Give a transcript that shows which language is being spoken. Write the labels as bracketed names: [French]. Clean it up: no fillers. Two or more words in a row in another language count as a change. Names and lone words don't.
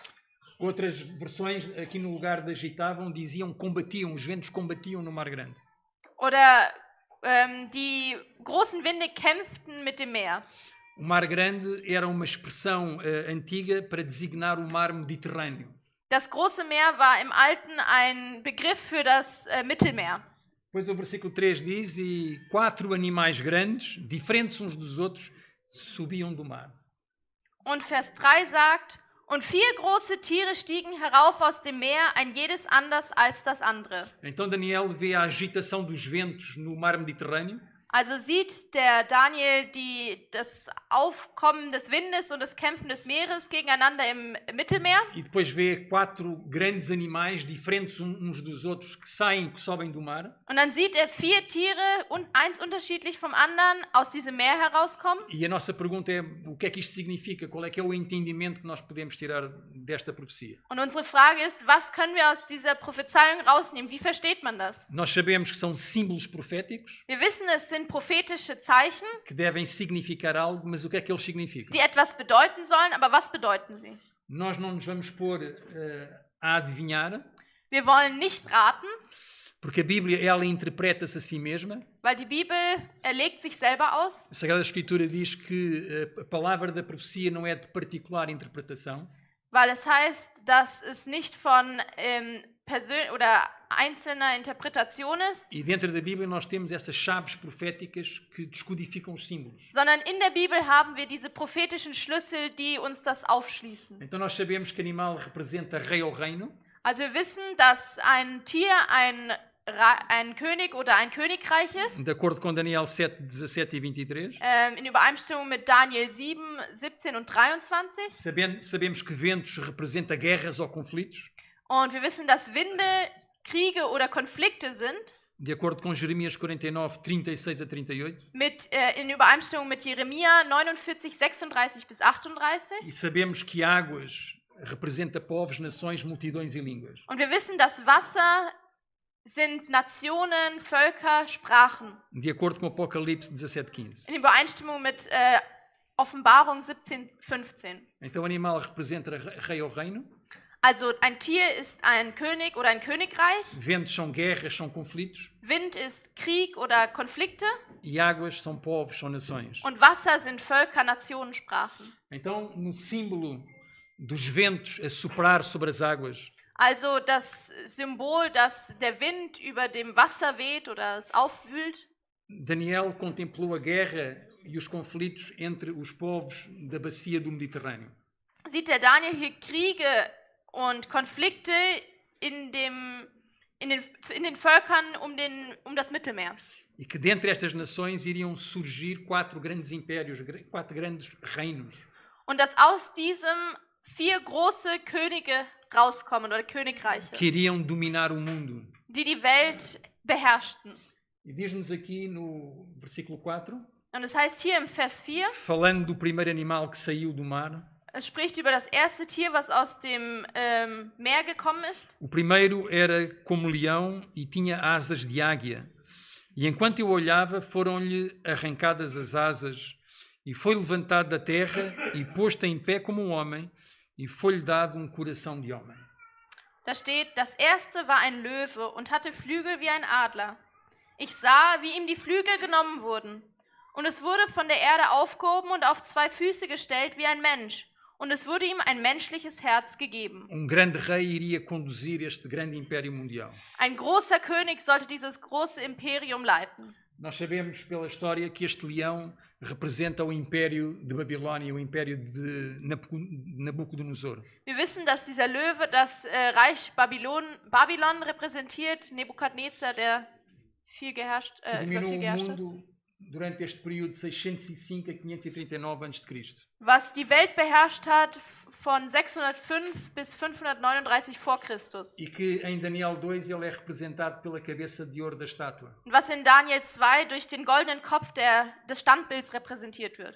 [Portuguese] Outras versões, aqui no lugar de agitavam, diziam combatiam, os ventos combatiam no mar grande. [German] Oder die großen Winde kämpften mit dem Meer. [Portuguese] O mar grande era uma expressão antiga para designar o mar Mediterrâneo. [German] Das große Meer war im Alten ein Begriff für das Mittelmeer. [Portuguese] Depois o versículo 3 diz, e 4 animais grandes, diferentes uns dos outros, subiam do mar. [German] Und Vers 3 sagt, und 4 große Tiere stiegen herauf aus dem Meer, ein jedes anders als das andere. [Portuguese] Então Daniel vê a agitação dos ventos no mar Mediterrâneo. [German] Also sieht der Daniel das Aufkommen des Windes und das Kämpfen des Meeres gegeneinander im Mittelmeer. [Portuguese] E depois vê 4 grandes animais diferentes uns dos outros que sobem do mar. [German] Und dann sieht er 4 Tiere und eins unterschiedlich vom anderen aus diesem Meer herauskommen. [Portuguese] E a nossa pergunta é, o que é que isto significa? Qual é que é o entendimento que nós podemos tirar desta profecia? [German] Und unsere Frage ist, was können wir aus dieser Prophezeiung rausnehmen? Wie versteht man das? [Portuguese] Nós sabemos que são símbolos proféticos. [German] Wir wissen, es sind prophetische Zeichen, [Portuguese] que devem significar algo, mas o que é que eles significam? [German] Die etwas bedeuten sollen, aber was bedeuten sie? [Portuguese] Nós não nos vamos pôr a adivinhar. [German] Wir wollen nicht raten, [Portuguese] porque a Bíblia ela interpreta-se a si mesma. [German] Weil die Bibel legt sich selber aus. [Portuguese] A Sagrada Escritura diz que a palavra da profecia não é de particular interpretação. [German] Weil es heißt, dass es nicht von oder einzelner Interpretation ist. [Portuguese] E dentro da Bíblia nós temos essas chaves proféticas que descodificam os símbolos. [German] Sondern in der Bibel haben wir diese prophetischen Schlüssel, die uns das aufschließen. [Portuguese] Então nós sabemos que animal representa rei ou reino. [German] Also wir wissen, dass ein Tier ein König oder ein Königreich ist. [Portuguese] De acordo com Daniel 7, 17 e 23. [German] In Übereinstimmung mit Daniel 7, 17 und 23. [Portuguese] Sabemos que ventos representa guerras ou conflitos. [German] Und wir wissen, dass Winde Kriege oder Konflikte sind. [Portuguese] De acordo com Jeremias 49, 36 a 38. [German] In Übereinstimmung mit Jeremia 49, 36 bis 38. [Portuguese] E sabemos que águas representa povos, nações, multidões e línguas. [German] Und wir wissen, dass Wasser sind Nationen, Völker, Sprachen. [Portuguese] De acordo com Apocalipse 17, 15. [German] In Übereinstimmung mit Offenbarung 17, 15. [Portuguese] Então o animal representa rei ou reino. [German] Also ein Tier ist ein König oder ein Königreich. [Portuguese] Ventos são guerras, são conflitos. [German] Wind ist Krieg oder Konflikte. [Portuguese] E águas são povos, são nações. [German] Und Wasser sind Völker, Nationen, Sprachen. [Portuguese] Então, no símbolo dos ventos a soprar sobre as águas. [German] Also das Symbol, dass der Wind über dem Wasser weht oder es aufwühlt. [Portuguese] Daniel contemplou a guerra e os conflitos entre os povos da bacia do Mediterrâneo. [German] sieht der Daniel hier Kriege und Konflikte in den Völkern um das Mittelmeer. [Portuguese] E que dentre estas nações iriam surgir 4 grandes impérios, 4 grandes reinos. [German] Und dass aus diesem 4 große Könige rauskommen oder Königreiche, [Portuguese] Que iriam dominar o mundo. [German] die die Welt beherrschten. [Portuguese] E diz-nos aqui no versículo 4, [German] Und es heißt hier im Vers 4, [Portuguese] falando do primeiro animal que saiu do mar, [German] es spricht über das erste Tier, was aus dem Meer gekommen ist. [Portuguese] o primeiro era como leão e tinha asas de águia. E enquanto eu olhava, foram-lhe arrancadas as asas, e foi levantado da terra e posto em pé como um homem, e foi-lhe dado um coração de homem. [German] Da steht, das erste war ein Löwe und hatte Flügel wie ein Adler. Ich sah, wie ihm die Flügel genommen wurden. Und es wurde von der Erde aufgehoben und auf 2 Füße gestellt wie ein Mensch. Und es wurde ihm ein menschliches Herz gegeben. [Portuguese] Grande rei iria conduzir este grande império mundial. [German] Ein großer König sollte dieses große Imperium leiten. [Portuguese] Nós sabemos pela história que este leão representa o império de Babilônia, o império de Nabucodonosor. [German] Wir wissen, dass dieser Löwe das Reich Babylon repräsentiert, Nebukadnezar, der viel geherrscht, [Portuguese] Dominou [German] viel [Portuguese] o [German] geherrscht hat. [Portuguese] mundo durante este período de 605 a 539 a.C. [German] Was die Welt beherrscht hat von 605 bis 539 vor Christus. [Portuguese] E que em Daniel 2 ele é representado pela cabeça de ouro da estátua. [German] Und was in Daniel 2 durch den goldenen Kopf des Standbilds repräsentiert wird.